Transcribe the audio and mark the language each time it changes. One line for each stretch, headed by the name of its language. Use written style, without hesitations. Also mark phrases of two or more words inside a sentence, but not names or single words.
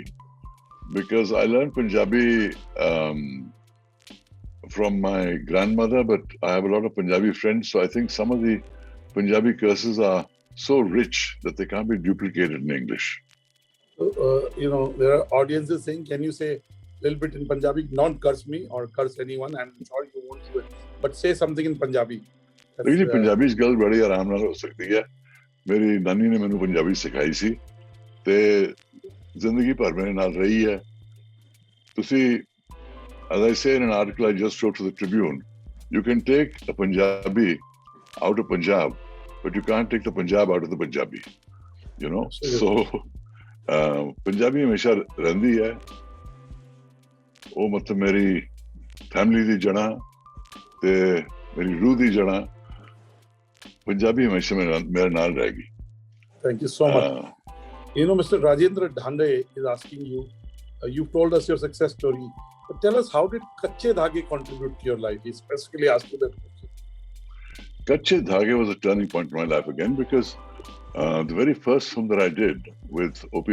English: Because I learned Punjabi from my grandmother, but I have a lot of Punjabi friends, so I think some of the Punjabi curses are so rich that they can't be duplicated in English. There are audiences saying, can you say a little bit in Punjabi? Not curse me or curse anyone. I'm sorry you won't do it. But say something in Punjabi. Actually,
Punjabi: Punjabi ਗੱਲ ਬੜੀ ਆਰਾਮ ਨਾਲ ਹੋ ਸਕਦੀ ਹੈ. ਮੇਰੀ ਨਾਨੀ ਨੇ ਮੈਨੂੰ ਪੰਜਾਬੀ ਸਿਖਾਈ ਸੀ ਤੇ ਜ਼ਿੰਦਗੀ ਭਰ ਮੇਰੇ ਨਾਲ ਰਹੀ ਹੈ. ਤੁਸੀਂ,
English: as I say in an article I just wrote to the Tribune, you can take a Punjabi out of Punjab, but you can't take the Punjab out of the Punjabi. You know? So,
Punjabi: Punjabi ਹਮੇਸ਼ਾ ਰਹਿੰਦੀ ਹੈ. ਉਹ ਮਤਲਬ ਮੇਰੀ ਫੈਮਿਲੀ ਦੀ ਜੜ੍ਹਾਂ ਤੇ ਮੇਰੀ ਰੂਹ ਦੀ ਜੜ੍ਹਾਂ Punjabi ਹਮੇਸ਼ਾ ਮੇਰੇ ਨਾਲ ਰਹੇਗੀ.
English: Thank you so much. Mr. Rajendra Dhande is asking you, you've told us your success story, but tell us, how did Kache Dhage contribute to your life? He specifically asked you that question. Kache Dhage was a turning point in my life again because the very first film that I did with O.P.